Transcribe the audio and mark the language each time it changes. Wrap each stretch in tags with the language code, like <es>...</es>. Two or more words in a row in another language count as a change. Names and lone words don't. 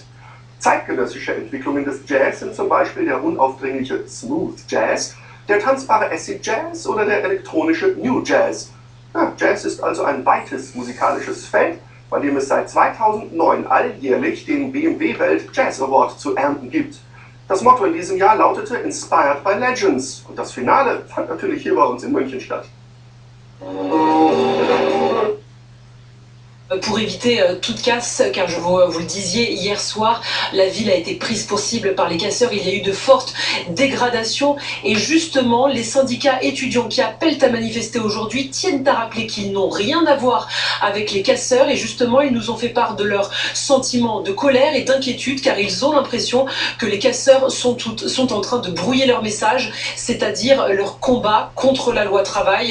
<de>Zeitgenössische Entwicklungen des Jazz sind zum Beispiel der unaufdringliche</de> <en>Smooth Jazz,</en> <de>der tanzbare</de> <en>Acid Jazz</en> <de>oder der elektronische</de> <en>New Jazz.</en> <de>Ja, Jazz ist also ein weites musikalisches Feld, bei dem es seit 2009 alljährlich den BMW Welt Jazz Award zu ernten gibt. Das Motto in diesem Jahr lautete Inspired by Legends und das Finale fand natürlich hier bei uns in München statt.</de> <fr>Pour éviter toute casse, car vous le disiez, hier soir, la ville a été prise pour cible par les casseurs. Il y a eu de fortes dégradations et justement, les syndicats étudiants qui appellent à manifester aujourd'hui tiennent à rappeler qu'ils n'ont rien à voir avec les casseurs et justement, ils nous ont fait part de leur sentiment de colère et d'inquiétude car ils ont l'impression que les casseurs sont en train de brouiller leur message, c'est-à-dire leur combat contre la loi travail.</fr>